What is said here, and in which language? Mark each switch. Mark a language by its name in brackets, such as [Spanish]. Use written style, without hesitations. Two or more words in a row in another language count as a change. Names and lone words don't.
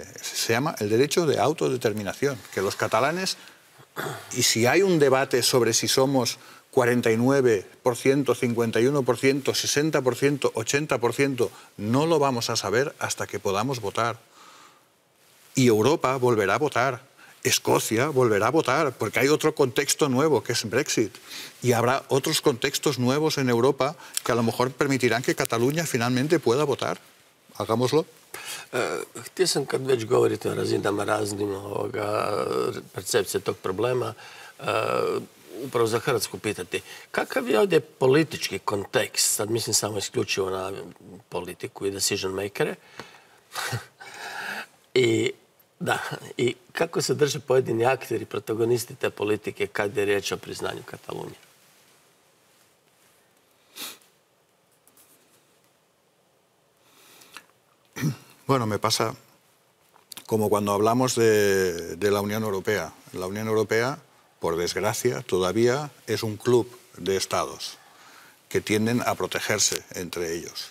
[Spanish] Se llama el derecho de autodeterminación. Que los catalanes, y si hay un debate sobre si somos 49%, 51%, 60%, 80%, no lo vamos a saber hasta que podamos votar. Y Europa volverá a votar. Escocia volverá a votar, porque hay otro contexto nuevo, que es Brexit. Y habrá otros contextos nuevos en Europa que a lo mejor permitirán que Cataluña finalmente pueda votar. Hagámoslo. [Croatian] Htio sam, kad već govorite o razinama raznim percepcije tog problema, upravo za Hrvatsku pitati. Kakav je ovdje politički kontekst, sad mislim samo isključivo na politiku i [English] decision makere, [Croatian] i kako se drže pojedini akteri, protagonisti te politike kad je riječ o priznanju Katalunije? [Spanish] Bueno, me pasa como cuando hablamos de la Unión Europea. La Unión Europea, por desgracia, todavía es un club de estados que tienden a protegerse entre ellos.